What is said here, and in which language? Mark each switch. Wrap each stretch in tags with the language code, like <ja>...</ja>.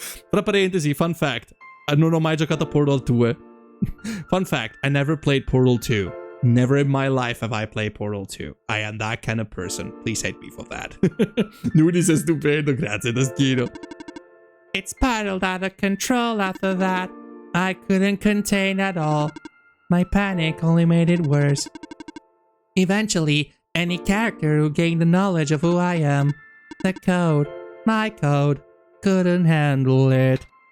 <it>Tra parentesi, fun fact. Non ho mai giocato a Portal 2.</it> <en>Fun fact, I never played Portal 2. Never in my life have I played Portal 2. I am that kind of person. Please hate me for that.</en> <it>Nudi sei stupendo, grazie Taschino.</it> <en>It spiraled out of control after that. I couldn't contain at all. My panic only made it worse. Eventually, any character who gained the knowledge of who I am, the code, my code, couldn't handle it.</en>